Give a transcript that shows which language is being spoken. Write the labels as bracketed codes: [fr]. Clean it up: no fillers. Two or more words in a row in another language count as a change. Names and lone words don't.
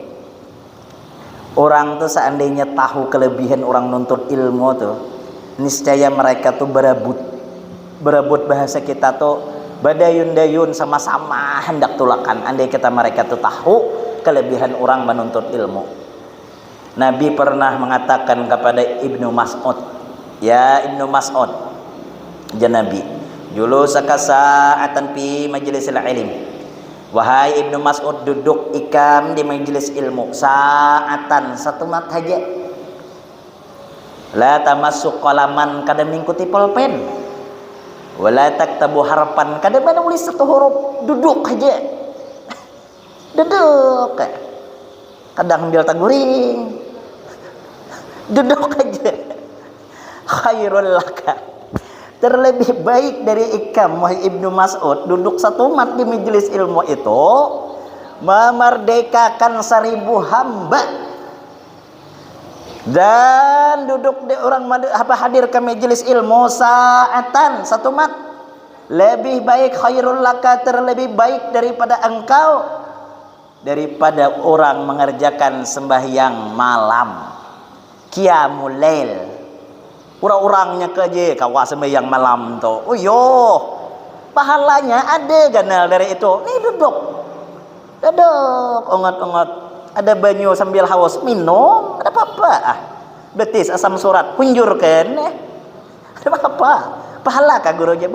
[bjn] Orang tuh seandainya tahu kelebihan orang nuntut ilmu tuh, niscaya mereka tuh berebut bahasa kita tuh badayun-dayun sama-sama hendak tulakan. Andai kata mereka tuh tahu kelebihan orang menuntut ilmu. Nabi pernah mengatakan kepada Ibnu Mas'ud, [ar] ya Ibnu Mas'ud, ya Nabi, julusaka sa'atan fi majlisil ilm. [bjn] Wahai Ibnu Mas'ud, duduk ikam di majelis ilmu sa'atan, satu mat saja. [ar] La tamassu qalaman, [bjn] kada mengikuti pulpen. [ar] Wala taktabu harfan, [bjn] kada menulis satu huruf, duduk aja. Duduk. Kadang ambil taguring. Duduk aja. [ar] Khairul laka. [bjn] Terlebih baik dari ikam wahai Ibnu Mas'ud, duduk satu mat di majelis ilmu itu memerdekakan 1000 hamba. Dan duduk di orang hadir ke majelis ilmu sa'atan, satu mat, lebih baik, [ar] khairul laka, [bjn] terlebih baik daripada engkau, daripada orang mengerjakan sembahyang malam, [ar] qiyamul lail. [bjn] Orang-orangnya kerja kawas sembahyang malam tu. Oh yo, pahalanya ada ganal dari itu. Nih duduk, ongot-ongot. Ada banyu sambil haus minum, ada apa-apa? Betis asam surat, kunjurkan. Ada apa-apa? Pahala kah gurunya?